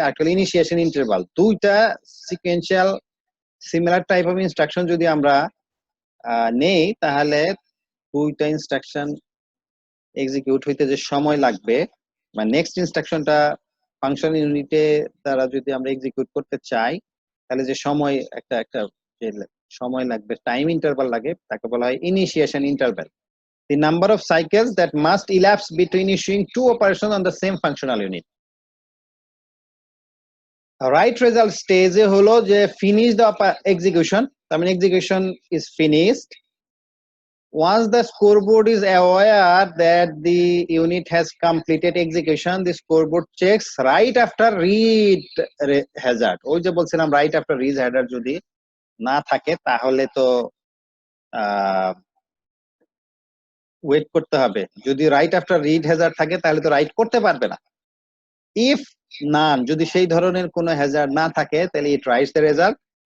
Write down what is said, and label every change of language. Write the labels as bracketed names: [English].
[Bangla] আর initiation interval, দুইটা sequential similar type of instruction যদি আমরা নেই তাহলে দুইটা ইনস্ট্রাকশন এক্সিকিউট হইতে যে সময় লাগবে বা নেক্সট ইনস্ট্রাকশনটা ফাংশন ইউনিটে দ্বারা যদি আমরা এক্সিকিউট করতে চাই তাহলে যে সময় একটা সময় লাগবে, টাইম ইন্টারভাল লাগে, তাকে বলা হয় initiation interval. [English] The number of cycles that must elapse between issuing two operations on the same functional unit. Right result stage [Bangla] হলো যে [English] finish the execution, I mean execution is finished. Once the scoreboard is aware that the unit has completed execution, the scoreboard checks right after read hazard. [Bangla] ওই যে বলছিলাম right after read hazard যদি না থাকে তাহলে তো ওয়েট করতে হবে। যদি রাইট আফটার রিড হ্যাজার্ড থাকে তাহলে তো রাইট করতে পারবে না। ইফ নান, যদি সেই ধরনের কোনো হ্যাজার্ড না থাকে তাহলে [English] It writes the result.